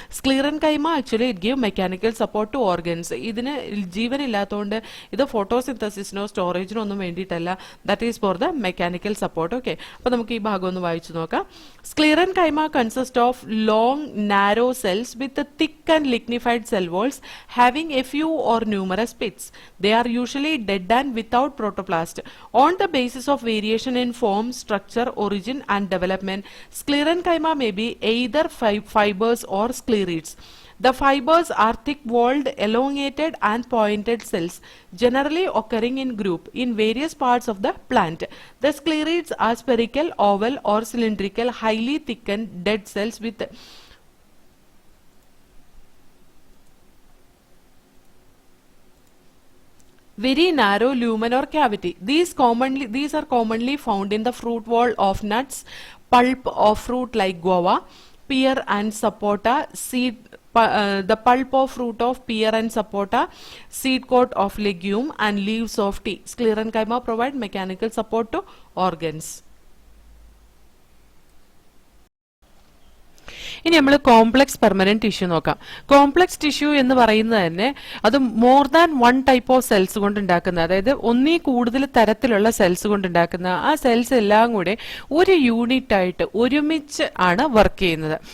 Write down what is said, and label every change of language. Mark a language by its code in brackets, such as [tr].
[en] Sclerenchyma actually it give mechanical support to organs. [ml] ഇതിന് ജീവനില്ലാത്തതുകൊണ്ട് ഇത് ഫോട്ടോസിന്തസിസിനോ സ്റ്റോറേജിനോ ഒന്നും വേണ്ടിയിട്ടല്ല. [en] That is for the mechanical support. [ml] Okay, അപ്പൊ നമുക്ക് ഈ ഭാഗം ഒന്ന് വായിച്ചു നോക്കാം. [en] Sclerenchyma consist of long narrow cells with thick and lignified cell walls having a few or numerous pits. They are usually dead and without protoplast. On the basis of variation in form, structure, origin and development, sclerenchyma may be either fibers or sclerids. The fibers are thick-walled, elongated and pointed cells, generally occurring in group in various parts of the plant. The sclerids are spherical, oval or cylindrical, highly thickened dead cells with very narrow lumen or cavity. These are commonly found in the fruit wall of nuts, pulp of fruit like guava, pear and sapota, the pulp of fruit of pear and sapota, seed coat of legume and leaves of tea. Sclerenchyma provide mechanical support to organs. [ml] ഇനി നമ്മൾ complex permanent tissue നോക്കാം. Complex tissue എന്ന് പറയുന്നത് തന്നെ അത് [en] more than one type of cells [ml] കൊണ്ട് ഉണ്ടാക്കുന്ന, അതായത് ഒന്നീ കൂടുതൽ തരത്തിലുള്ള സെൽസ് കൊണ്ട് ഉണ്ടാക്കുന്ന ആ സെൽസ് എല്ലാം കൂടെ ഒരു യൂണിറ്റ് ആയിട്ട് ഒരുമിച്ച് ആണ് വർക്ക് ചെയ്യുന്നത്.